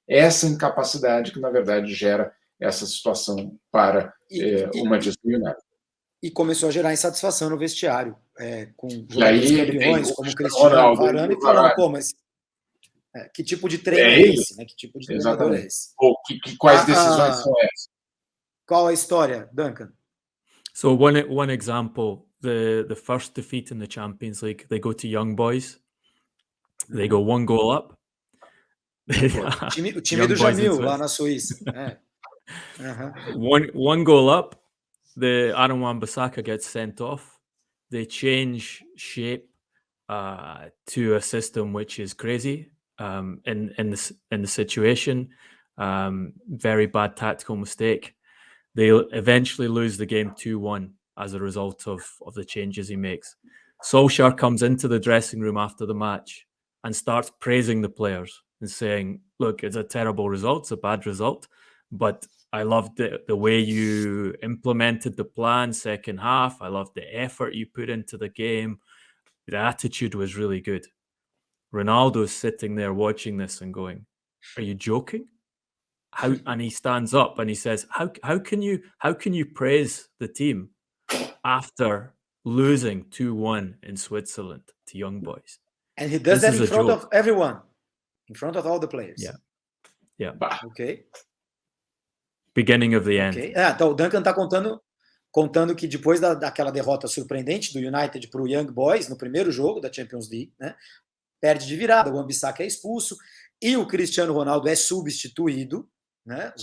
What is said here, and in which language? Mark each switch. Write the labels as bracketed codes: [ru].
[pt] essa incapacidade que, na verdade, gera essa situação para o Manchester United. E começou a gerar insatisfação no vestiário, com E jogadores aí ele tem campeões, o como Cristiano Ronaldo, Varane, e falando, pô, mas que tipo de treino é ele, esse? Né? Que tipo de treinador é esse? Ou quais decisões são essas? Qual a história, Duncan? [en] So one example, the first defeat in the Champions League, they go to young boys, they go 1 goal up. [pt] O time do Jamil, lá na Suíça. [en] One goal up, the Aaron Wan-Bissaka gets sent off. They change shape to a system which is crazy in the situation. Very bad tactical mistake. They eventually lose the game 2-1 as a result of the changes he makes. Solskjaer comes into the dressing room after the match and starts praising the players and saying, look, it's a terrible result, it's a bad result, but I loved the way you implemented the plan second half. I loved the effort you put into the game. The attitude was really good. Ronaldo's sitting there watching this and going, are you joking? And he stands up and he says, how can you praise the team after losing 2-1 in Switzerland to young boys? And he does that in front of everyone, in front of all the players. Yeah. Okay. Beginning of the end. Okay. [pt] Então o Duncan está contando que depois daquela derrota surpreendente do United para o Young Boys no primeiro jogo da Champions League, né, perde de virada, o Wan-Bissaka é expulso e o Cristiano Ronaldo é substituído, né?